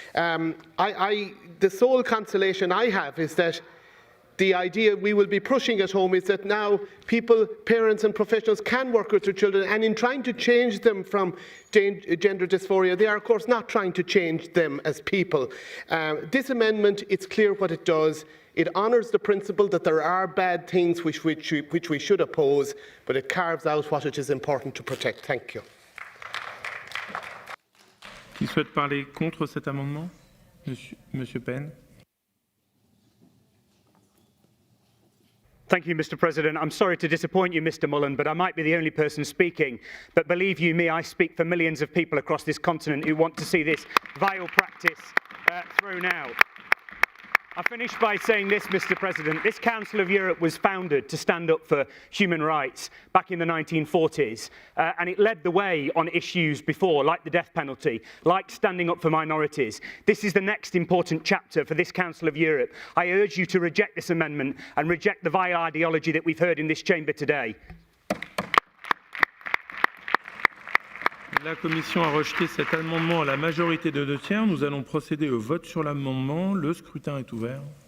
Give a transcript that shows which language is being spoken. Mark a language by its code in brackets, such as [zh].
[en] The sole consolation I have is that the idea we will be pushing at home is that now people, parents and professionals can work with their children, and in trying to change them from gender dysphoria, they are of course not trying to change them as people. This amendment, it's clear what it does. It honours the principle that there are bad things which we should oppose, but it carves out what it is important to protect. Thank you. [fr] Qui souhaite parler contre cet amendement? Monsieur Penn. [en] Thank you, Mr. President. I'm sorry to disappoint you, Mr. Mullen, but I might be the only person speaking. But believe you me, I speak for millions of people across this continent who want to see this vile practice thrown out. I finish by saying this, Mr. President. This Council of Europe was founded to stand up for human rights back in the 1940s, and it led the way on issues before, like the death penalty, like standing up for minorities. This is the next important chapter for this Council of Europe. I urge you to reject this amendment and reject the vile ideology that we've heard in this chamber today. [fr] La Commission a rejeté cet amendement à la majorité de 2/3. Nous allons procéder au vote sur l'amendement. Le scrutin est ouvert.